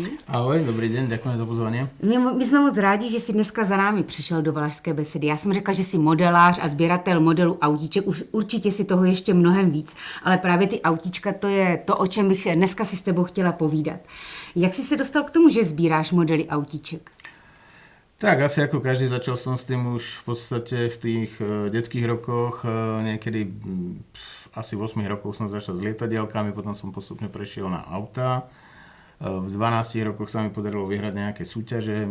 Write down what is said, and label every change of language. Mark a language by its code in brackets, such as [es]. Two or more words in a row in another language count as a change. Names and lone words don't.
[cs] Ahoj, dobrý den, děkujeme za pozvání. My jsme moc rádi, že jsi dneska za námi přišel do Valašské besedy. Já jsem řekla, že jsi modelář a sběratel modelů autíček. Určitě si toho ještě mnohem víc, ale právě ty autíčka, to je to, o čem bych dneska si s tebou chtěla povídat. Jak jsi se dostal k tomu, že sbíráš modely autíček? [sk] Tak asi ako každý začal som s tým už v podstate v tých detských rokoch. Niekedy asi v 8 rokov som začal s lietadielkami, potom som postupne prešiel na auta. V 12 rokoch sa mi podarilo vyhrať nejaké súťaže.